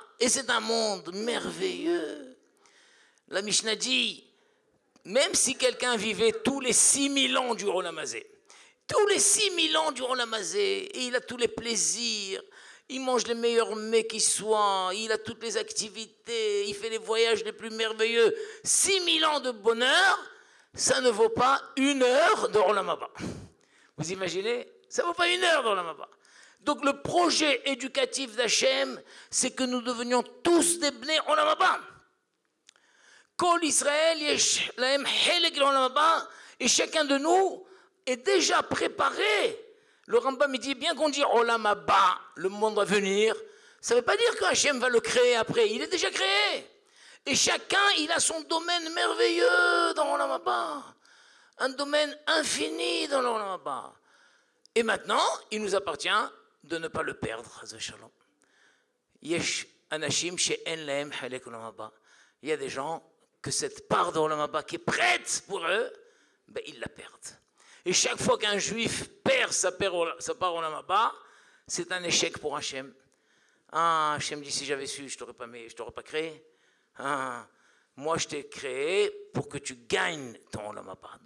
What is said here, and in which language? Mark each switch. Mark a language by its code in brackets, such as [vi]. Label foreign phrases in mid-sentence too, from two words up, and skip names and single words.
[fr] Et c'est un monde merveilleux. La Mishnah dit, même si quelqu'un vivait tous les 6000 ans du Olam Hazé, tous les 6000 ans du Olam Hazé, et il a tous les plaisirs, il mange les meilleurs mets qui soient, il a toutes les activités, il fait les voyages les plus merveilleux. 6000 ans de bonheur, ça ne vaut pas 1 heure de Olam Haba. Vous imaginez? Ça ne vaut pas 1 heure de Olam Haba. Donc le projet éducatif d'Hachem, c'est que nous devenions tous des Bnei Olam Haba. [he] כל ישראל, יש להם חלק לעולם הבא, [fr] et chacun de nous est déjà préparé. Le Rambam il dit, bien qu'on dit Olam Haba, le monde à venir, ça ne veut pas dire que Hachem va le créer après, il est déjà créé. Et chacun, il a son domaine merveilleux dans Olam Haba, un domaine infini dans l'Olam Haba. Et maintenant, il nous appartient de ne pas le perdre, Shalom. [he] יש אנשים שאין להם חלק עולם הבא. [fr] Il y a des gens que cette part de Olam Haba qui est prête pour eux, ben, ils la perdent. Et chaque fois qu'un juif perd sa part Olam Haba, c'est un échec pour Hachem. Ah, Hachem dit, si j'avais su, je ne t'aurais pas créé. Ah, moi, je t'ai créé pour que tu gagnes ton Olam Haba.